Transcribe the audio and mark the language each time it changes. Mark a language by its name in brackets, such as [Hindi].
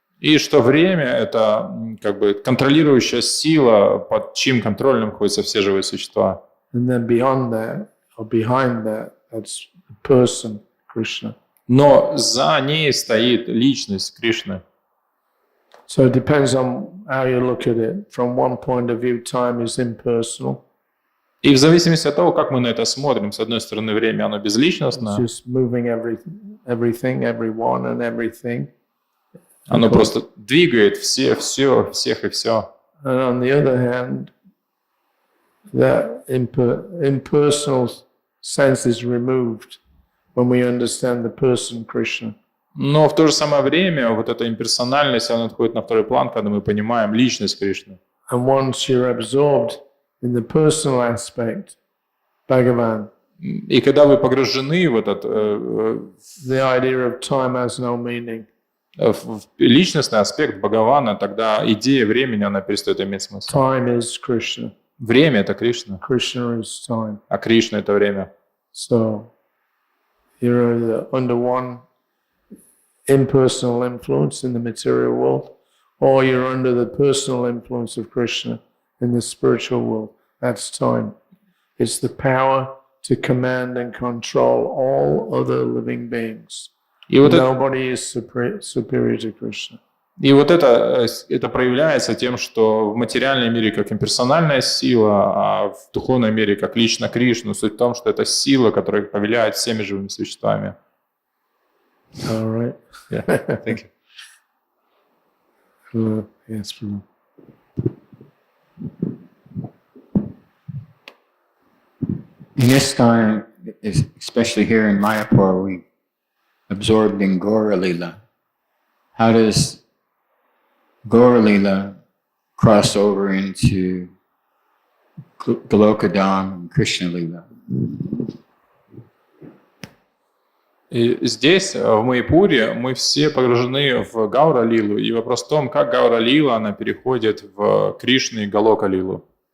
[Russian] И что время – это как бы контролирующая сила, под чьим контролем находятся все живые существа. [English] And then beyond that, or behind that, that's the person, Krishna. [Russian] Но за ней стоит личность Кришны. [English] So it depends on how you look at it. From one point of view, time is impersonal. [Russian] И в зависимости от того, как мы на это смотрим, с одной стороны, время, оно безличностно. [English] It's just moving everything, everyone and everything. [Russian] Оно просто двигает всех и все. [English] And on the other hand, that impersonal sense is removed when we understand the person Krishna. [Russian] Но в то же самое время вот эта имперсональность, она отходит на второй план, когда мы понимаем личность Кришны. [English] And once you're absorbed in the personal aspect, Bhagavan, [Russian] и когда вы погружены в этот [English] the idea of time has no meaning. [Russian] В личностный аспект Бхагавана, тогда идея времени, она перестает иметь смысл. [English] Time is Krishna. [Russian] Время – это Кришна, [English] Krishna is time. [Russian] а Кришна – это время. [English] So you're either under one impersonal influence in the material world, or you're under the personal influence of Krishna in the spiritual world. That's time. It's the power to command and control all other living beings. [Russian] И вот [English] Nobody is superior to Krishna. [Russian] И вот это проявляется тем, что в материальном мире как имперсональная сила, а в духовном мире как лично Кришна. Суть в том, что это сила, которая повелевает всеми живыми существами. [English] All right. Yeah, thank you. Yes, Prabhu. In this time, especially here in Mayapur, we absorbed in Gaura Lila. How does Gaura Lila cross over into Golokadam and Krishna Lila? [Russian] И здесь, в Майяпуре, мы все погружены в Гаура-лилу. И вопрос в том, как Гаура-лила, она переходит в Кришну и Галока-лилу.